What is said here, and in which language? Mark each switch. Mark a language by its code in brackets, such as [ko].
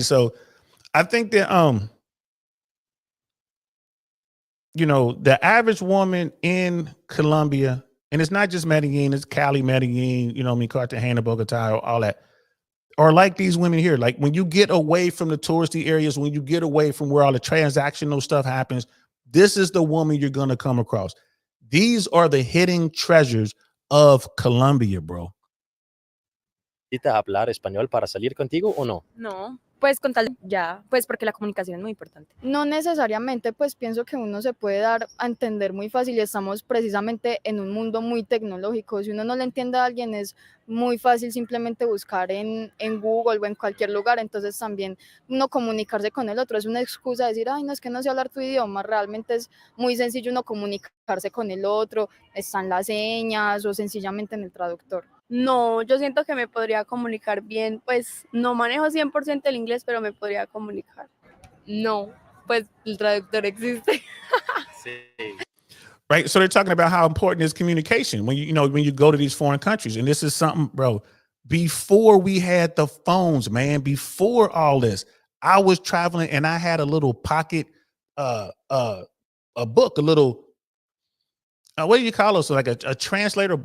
[en] So I think that, the average woman in Colombia, and it's not just Medellin, it's Cali, Medellin, Cartagena, Bogota, all that. Or like these women here, like when you get away from the touristy areas, when you get away from where all the transactional stuff happens, this is the woman you're going to come across. These are the hidden treasures of Colombia, bro. [es] ¿Necesitas hablar español para salir contigo o no? No, pues con tal ya, pues porque la comunicación es muy importante. No necesariamente, pues pienso que uno se puede dar a entender muy fácil y estamos precisamente en un mundo muy tecnológico. Si uno no le entiende a alguien es muy fácil simplemente buscar en Google o en cualquier lugar, entonces también uno comunicarse con el otro es una excusa de decir, ay, no, es que no sé hablar tu idioma, realmente es muy sencillo uno comunicarse con el otro, están las señas o sencillamente en el traductor. No, yo siento que me podría comunicar bien, pues no manejo 100% el inglés, pero me podría comunicar. No, pues el traductor existe. Sí. [en] Right. So they're talking about how important is communication when when you go to these foreign countries. And this is something, bro, before we had the phones, man, before all this, I was traveling and I had a little pocket, a book, a little, what do you call it? So like a translator.